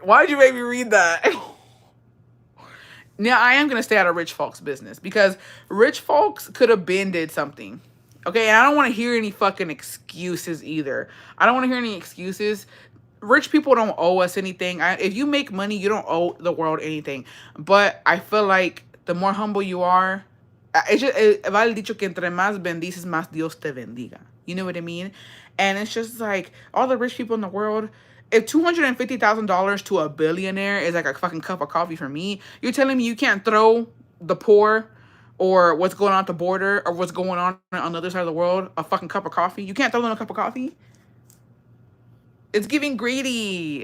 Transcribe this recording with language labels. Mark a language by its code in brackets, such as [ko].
[en] Why'd you make me read that? Now, I am going to stay out of rich folks' business. Because rich folks could have been did something. Okay, and I don't want to hear any fucking excuses either. I don't want to hear any excuses. Rich people don't owe us anything. If you make money, you don't owe the world anything. But I feel like the more humble you are, [es] va el dicho que entre más bendices, más Dios te bendiga. [en] You know what I mean? And it's just like all the rich people in the world. If $250,000 to a billionaire is like a fucking cup of coffee for me, you're telling me you can't throw the poor or what's going on at the border or what's going on the other side of the world a fucking cup of coffee? You can't throw them a cup of coffee? It's giving greedy.